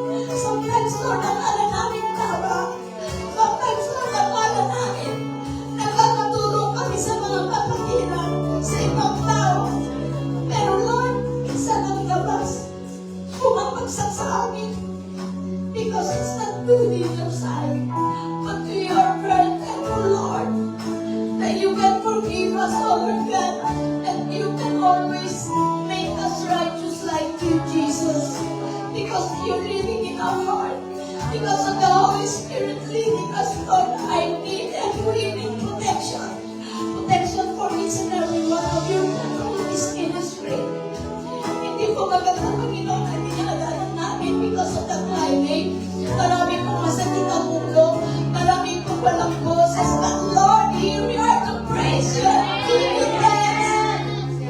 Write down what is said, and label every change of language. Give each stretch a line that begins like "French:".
Filipino: Sometimes, Lord, akala namin tama. Sometimes, Lord, akala namin nakakatulong kami sa mga kapatiran, sa ibang tao. Pero Lord, minsan ang labas, pumapagsak sa amin.
English: Because it's not good in your sight. But we are very thankful, Lord, that you can forgive us, oh Lord God, and you can always make us righteous like you, Jesus. Because you're living in our heart. Because of the Holy Spirit leading us, Lord, I need and we need protection. Protection for each and every one of you in this ministry.
Filipino: Hindi po maganda, Panginoon, na dinadaanan namin
English: because of the climate.
Filipino: Marami pong masakit ang mundo. Marami pong walang boses.
English: But Lord, here we are to praise you and give you praise.